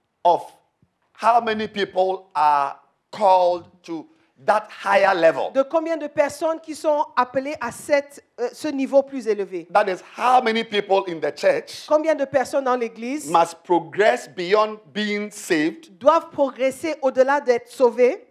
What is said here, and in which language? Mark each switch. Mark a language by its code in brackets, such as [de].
[en] of how many people are called to that higher level. [fr] De combien de personnes qui sont appelées à ce niveau plus élevé? [en] That is how many people in the church [fr] Combien de personnes dans l'église [en] must progress beyond being saved [fr] doivent progresser au-delà d'être sauvées